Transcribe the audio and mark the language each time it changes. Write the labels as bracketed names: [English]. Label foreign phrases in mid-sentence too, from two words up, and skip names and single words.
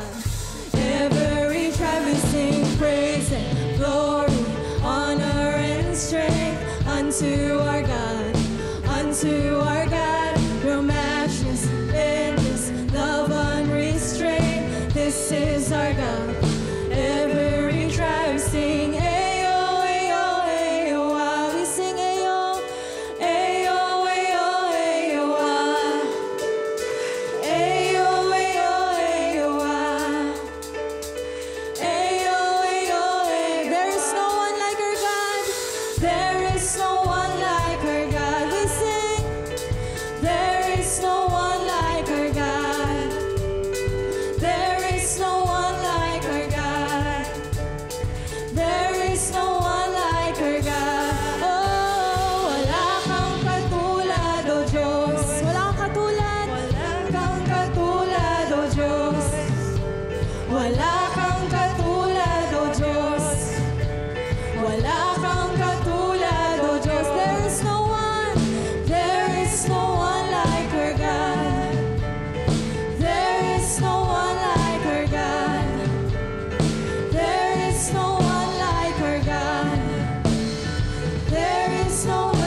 [English] Every tribe we sing praise and glory, honor and strength unto our God, unto our God, no matchless, endless, love unrestrained. This is our God. Every tribe sing ayo, ayo, ayo, ah. We sing ayo, ayo, ayo, ayo, ah. Ayo, ayo, ayo, ah. Ayo, ayo, ayo. There is no one like our God. There is no one like our God. We sing. There is no one like our God. There is no one like our God. There is no one like our God. [Filipino] Oh, wala kang katulad, O Diyos. Wala kang katulad. Wala kang katulad, O Diyos. Wala kang katulad, O Diyos. Wala kang katulad, O Diyos. [English] There is no one. There is no one like our God. There is no one like our God. There is no one like our God. There is no one.